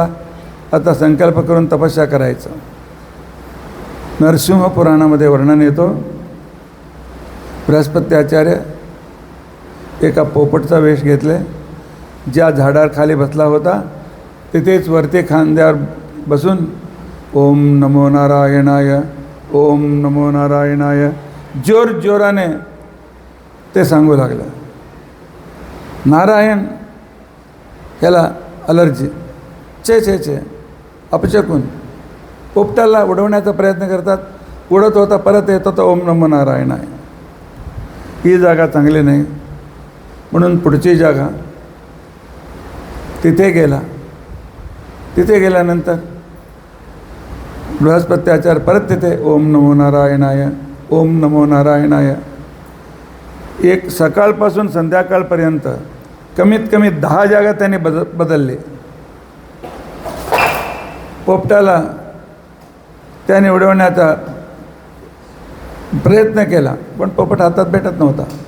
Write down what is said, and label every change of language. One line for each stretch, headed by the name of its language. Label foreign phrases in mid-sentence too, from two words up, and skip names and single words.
Marathi: आता संकल्प करून तपस्या करायचं. नरसिंह पुराणामध्ये वर्णन येतो, बृहस्पती आचार्य एका पोपटचा वेश घेतले, ज्या झाडावर खाली बसला होता तिथेच वरती खांद्यावर बसून
Sanskrit: ओम नमो नारायणाय, ओम नमो नारायणाय
Marathi: जोर जोराने ते सांगू लागलं. नारायण याला अलर्जी, चे चे चे अपचकून पोपटाला उडवण्याचा प्रयत्न करतात. उडत होता, परत येत होता
Sanskrit: ओम नमो नारायणाय.
Marathi: ही जागा चांगली नाही म्हणून पुढची जागा तिथे गेला. तिथे गेल्यानंतर बृहस्पती आचार्य परत तिथे
Sanskrit: ओम नमो नारायणाय, ओम नमो नारायणाय.
Marathi: एक सकाळपासून संध्याकाळपर्यंत कमीत कमी 10 जागा त्यांनी बदलले. पोपटाला त्याने उडवण्याचा प्रयत्न केला, पण पोपट हातात भेटत नव्हता.